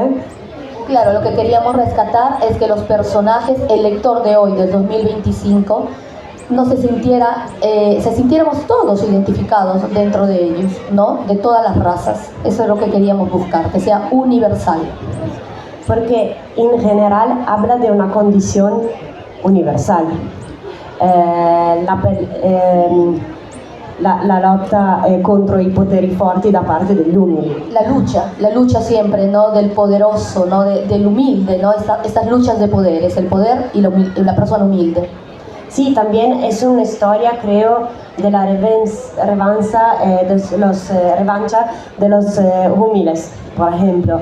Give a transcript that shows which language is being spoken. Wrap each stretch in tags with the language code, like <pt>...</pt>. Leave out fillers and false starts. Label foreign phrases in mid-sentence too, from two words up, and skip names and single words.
<es>Claro, lo que queríamos rescatar es que los personajes, el lector de hoy, del 2025, no se sintiéramos todos identificados dentro de ellos, ¿no? De todas las razas. Eso es lo que queríamos buscar, que sea universal. Porque en general habla de una condición universal.</es> <it>La lotta contro i poteri forti da parte degli umili.</it> <es>La lucha siempre, ¿no? Del poderoso, ¿no? Del humilde, ¿no? Estas luchas de poderes, el poder y la persona humilde. Sí, también es una historia, creo, de la revancha de los humildes, por ejemplo.</es>